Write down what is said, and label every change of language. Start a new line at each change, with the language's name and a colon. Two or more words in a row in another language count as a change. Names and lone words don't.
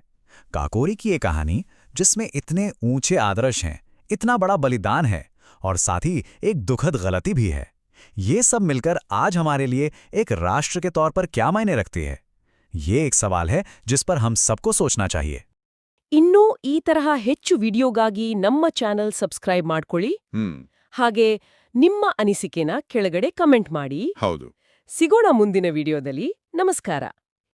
Hindi: काकोरी की ये कहानी जिसमें इतने ऊंचे आदर्श हैं, इतना बड़ा बलिदान है और साथ ही एक दुखद गलती भी है, ये सब मिलकर आज हमारे लिए एक राष्ट्र के तौर पर क्या मायने रखती है? ये एक सवाल है जिस पर हम सबको सोचना चाहिए।
Kannada: ಇನ್ನೂ ಈ ತರಹ ಹೆಚ್ಚು ವಿಡಿಯೋಗಾಗಿ ನಮ್ಮ ಚಾನೆಲ್ ಸಬ್ಸ್ಕ್ರೈಬ್ ಮಾಡ್ಕೊಳ್ಳಿ. ಹಾಗೆ ನಿಮ್ಮ ಅನಿಸಿಕೆನ ಕೆಳಗಡೆ ಕಮೆಂಟ್ ಮಾಡಿ. ಹೌದು. ಸಿಗೋಣ ಮುಂದಿನ ವಿಡಿಯೋದಲ್ಲಿ. ನಮಸ್ಕಾರ.